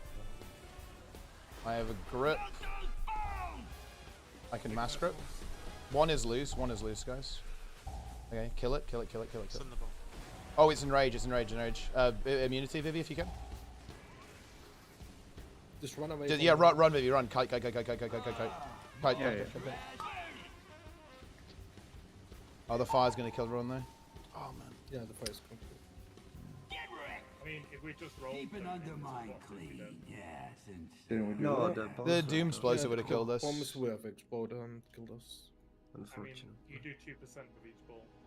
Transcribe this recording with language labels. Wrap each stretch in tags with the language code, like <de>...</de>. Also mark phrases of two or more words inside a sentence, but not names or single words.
<en>I have a grip. I can mass grip. One is loose, guys. Okay, kill it, kill it, kill it, kill it, kill it. Oh, it's enrage, it's enrage, enrage. Immunity, Vivi, if you can. Just run away. Yeah, run, Vivi, run. Kite, kite, kite, kite, kite, kite, kite, kite. Kite, Yeah, kite, yeah. kite. Oh, the fire's going to kill everyone there. Oh, man. Yeah, the fire's complete. I mean, if we just rolled... Keep it under my clean, yes, and... Didn't we do No, that? The Doom explosive would have killed us. Bombs would have exploded and killed us. I mean, Unfortunately. you do 2% with each ball.</en>